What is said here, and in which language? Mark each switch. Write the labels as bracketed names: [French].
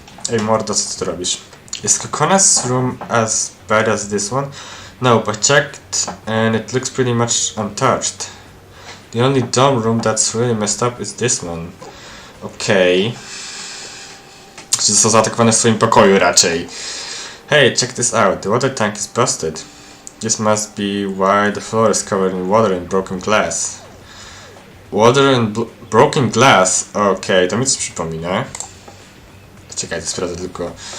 [Polish] Ej mordo, co ty robisz? [English] Is Coconut's room as bad as this one? No, but I checked and it looks pretty much untouched. The only dumb room that's really messed up is this one. [Polish] Okej. Czy są zaatakowane w swoim pokoju raczej. [English] Hey, check this out. The water tank is busted. This must be why the floor is covered in water and broken glass. Water and broken glass? [Polish] Okej, to mi coś przypomina. Czekaj, to sprawdzę tylko.